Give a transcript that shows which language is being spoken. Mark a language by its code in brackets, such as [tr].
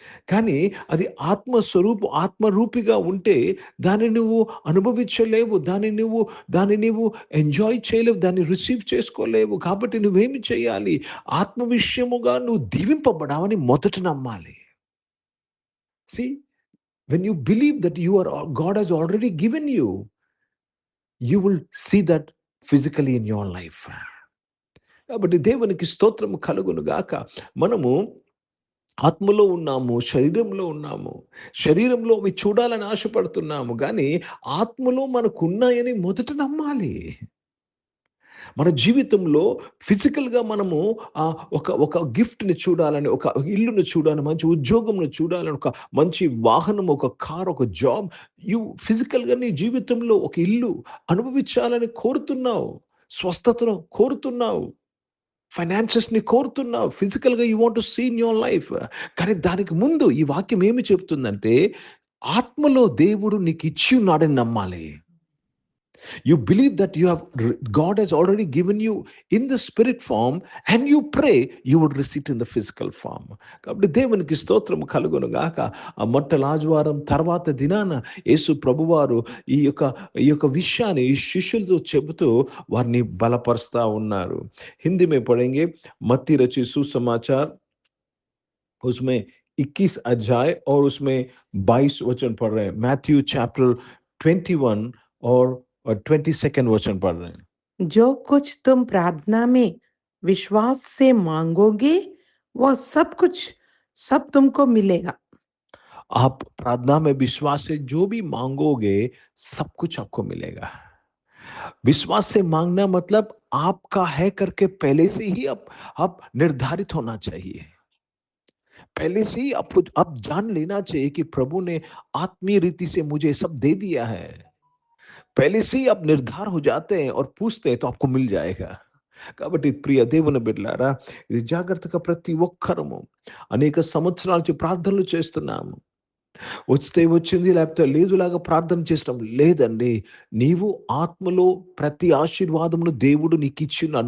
[te] కానీ అది ఆత్మరూపిగా ఉంటే దాన్ని నువ్వు అనుభవించలేవు, దాన్ని నువ్వు ఎంజాయ్ చేయలేవు, దాన్ని రిసీవ్ చేసుకోలేవు. కాబట్టి నువ్వేమి చేయాలి? ఆత్మ విషయముగా నువ్వు దీవింపబడావని మొదట నమ్మాలి. [en] See, when you believe that God has already given you, you will see that physically in your life. [te] కాబట్టి దేవునికి స్తోత్రము కలుగును గాక. మనము ఆత్మలో ఉన్నాము, శరీరంలో ఉన్నాము. శరీరంలో అవి చూడాలని ఆశపడుతున్నాము, కానీ ఆత్మలో మనకు ఉన్నాయని మొదట నమ్మాలి. మన జీవితంలో ఫిజికల్గా మనము ఒక గిఫ్ట్ని చూడాలని, ఒక ఇల్లును చూడాలని, మంచి ఉద్యోగంను చూడాలని, ఒక మంచి వాహనం, ఒక కార్, ఒక జాబ్, ఫిజికల్గా నీ జీవితంలో ఒక ఇల్లు అనుభవించాలని కోరుతున్నావు, స్వస్థతను కోరుతున్నావు, ఫైనాన్షియస్ని కోరుతున్నావు, ఫిజికల్గా [en] You want to see in your life. [te] కానీ దానికి ముందు ఈ వాక్యం ఏమి చెప్తుందంటే, ఆత్మలో దేవుడు నీకు ఇచ్చి ఉన్నాడని నమ్మాలి. [en] You believe that God has already given you in the spirit form, and you pray you would receive in the physical form. [te] కాబట్టి దేవునికి స్తోత్రం కలుగును గాక. ఆ మొట్టల ఆదివారం తర్వాత దినాన యేసు ప్రభువారు ఈ యొక్క విషయాన్ని ఈ శిష్యులతో చెబుతూ వారిని బలపరుస్తా ఉన్నారు. [hi] హిందీ में पढ़ेंगे, मत्ती रची सुसमाचार उसमें 21 अध्याय और उसमें 22 वचन पढ़ रहे हैं. मैथ्यू चैप्टर 21 और 22nd वचन पढ़ रहे हैं. जो कुछ तुम प्रार्थना में विश्वास से मांगोगे वह सब तुमको मिलेगा. आप प्रार्थना में विश्वास से जो भी मांगोगे सब कुछ आपको मिलेगा. विश्वास से मांगना मतलब आपका है करके पहले से ही आप निर्धारित होना चाहिए. पहले से ही आप जान लेना चाहिए कि प्रभु ने आत्मीय रीति से मुझे सब दे दिया है. पहले से ही आप निर्धार हो जाते हैं और पूछते हैं तो आपको मिल जाएगा. [te] కాబట్టి ప్రియ దేవుని బిడ్డలారా, ఇది జాగ్రత్తగా ప్రతి ఒక్కరము అనేక సంవత్సరాల నుంచి ప్రార్థనలు చేస్తున్నాము. వస్తే వచ్చింది, లేకపోతే లేదులాగా ప్రార్థన చేసినాం. లేదండి. నీవు ఆత్మలో ప్రతి ఆశీర్వాదమును దేవుడు నీకిచ్చున్నాడు.